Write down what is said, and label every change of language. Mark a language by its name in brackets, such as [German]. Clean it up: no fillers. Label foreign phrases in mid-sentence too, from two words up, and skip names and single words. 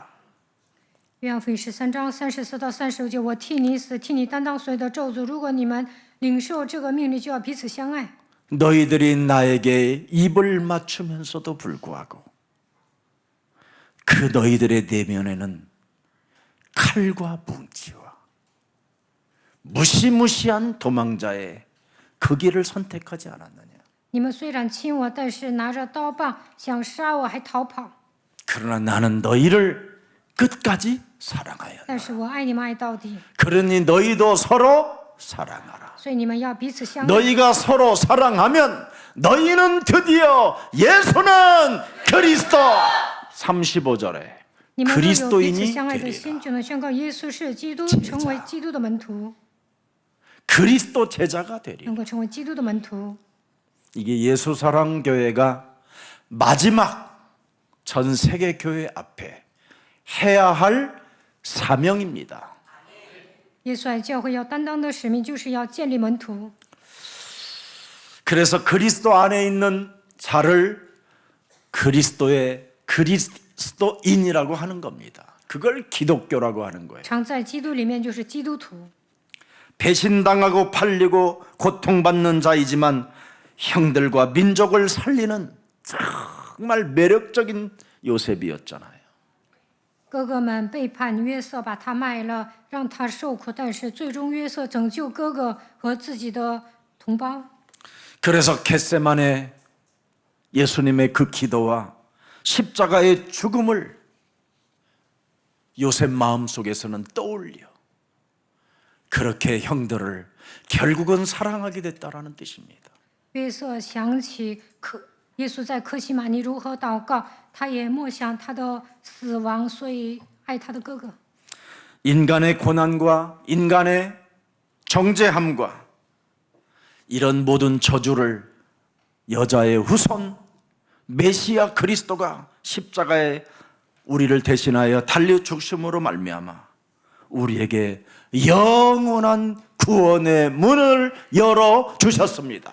[Chinese] 约翰福音13章34到35节，我替你死，替你担当所有的咒诅。如果你们领受这个命令，就要彼此相爱。 [Korean] 너희들이 나에게 입을 맞추면서도 불구하고 그 너희들의 내면에는 칼과 뭉치와 무시무시한 도망자의 그 길을 선택하지 않았느냐. [Chinese] 你们虽然亲我，但是拿着刀棒想杀我，还逃跑。 [Korean] 그러나 나는 너희를 끝까지 사랑하였다. [Chinese] 但是我爱你们爱到底， [Korean] 그러니 너희도 서로 사랑하라. [Chinese] 所以你们要彼此相爱。 [Korean] 너희가 서로 사랑하면 너희는 드디어 예수는 그리스도. 35절에 [Chinese] 你们若有彼此 [Korean] 그리스도인이 [Chinese] 相爱的 [Korean] 되리라. [Chinese] 心，就能宣告耶稣是基督， [Korean] 제자 [Chinese] 成为基督的门徒， [Korean] 그리스도 제자가 되리라. [Chinese] 能够成为基督的门徒。 [Korean] 이게 예수사랑교회가 마지막 전 세계 교회 앞에 해야 할 사명입니다. [Chinese] 耶稣爱教会要担当的使命，就是要建立门徒。 [Korean] 그래서 그리스도 안에 있는 자를 그리스도인이라고 하는 겁니다. 그걸 기독교라고 하는 거예요. [Chinese] 常在基督里面就是基督徒。 [Korean] 배신당하고 팔리고 고통받는 자이지만 형들과 민족을 살리는 정말 매력적인 요셉이었잖아요. [Chinese] 哥哥们背叛约瑟，把他卖了，让他受苦，但是最终约瑟拯救哥哥和自己的同胞。 [Korean] 그래서 겟세마네 예수님의 그 기도와 십자가의 죽음을 요셉 마음속에서는 떠올려 그렇게 형들을 결국은 사랑하게 됐다라는 뜻입니다. [Chinese] 约瑟想起耶稣在客西马尼如何祷告，他也默想他的死亡，所以爱他的哥哥。 [Korean] 인간의 고난과 인간의 정죄함과 이런 모든 저주를 여자의 후손 메시아 그리스도가 십자가에 우리를 대신하여 달려 죽심으로 말미암아 우리에게 영원한 구원의 문을 열어 주셨습니다.